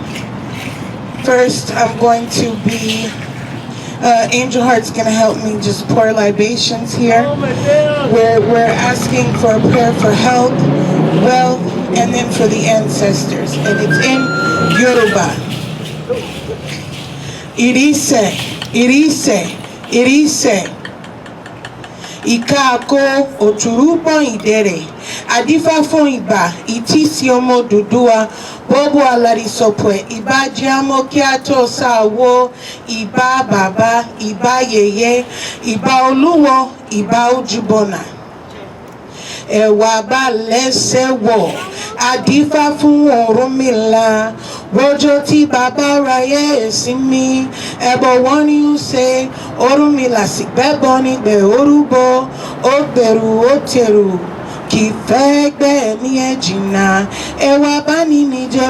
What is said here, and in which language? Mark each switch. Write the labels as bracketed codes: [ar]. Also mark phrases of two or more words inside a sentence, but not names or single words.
[en] First, I'm going to be, Angel Heart's going to help me just pour libations here. We're asking for a prayer for health, wealth, and then for the ancestors. And it's in Yoruba. [yo] Irise, irise, irise. Ìkaàkó òtúrúbọ̀ ìdẹ̀rẹ̀ àdífá fún ìgbà ìtísí ọmọ Odùduwà bọ́bú alárìsọ̀pọ̀ ìbá jámọ́ kí a tó sáwó ìbá bàbá ìbá yèyé ìbá olúwo ìbá ojúbọ̀nà ẹ̀wà bá lẹ́sẹ̀ wọ̀ àdífá fún Ọ̀rúnmìlà rọjò tí bàbá ráyè ìsinmi ẹbọ wọn ni ó ṣe Ọ̀rúnmìlà sì gbẹ́bọ nígbẹ̀ orúbọ ó gbẹ̀rù ó tẹ̀rù kì í fẹ́ gbẹ̀mí ẹ̀ jìnnà ẹwà bá ní ní